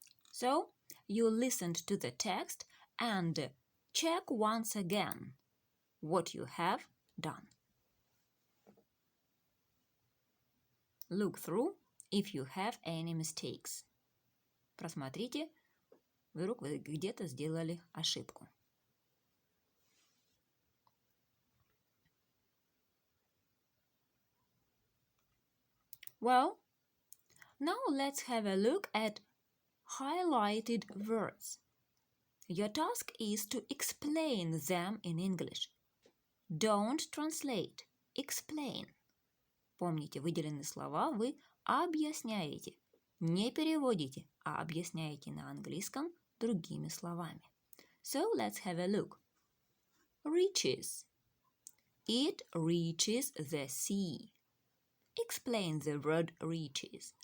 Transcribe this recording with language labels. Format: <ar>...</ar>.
<en>So, you listened to the text and check once again what you have done. Look through if you have any mistakes.</en> <ru>Просмотрите, вдруг вы где-то сделали ошибку.</ru> <en>Well, now let's have a look at highlighted words. Your task is to explain them in English. Don't translate. Explain.</en> <ru>Помните, выделенные слова вы объясняете. Не переводите, а объясняете на английском другими словами.</ru> <en>So let's have a look. Reaches. It reaches the sea. Explain the word reaches.</en>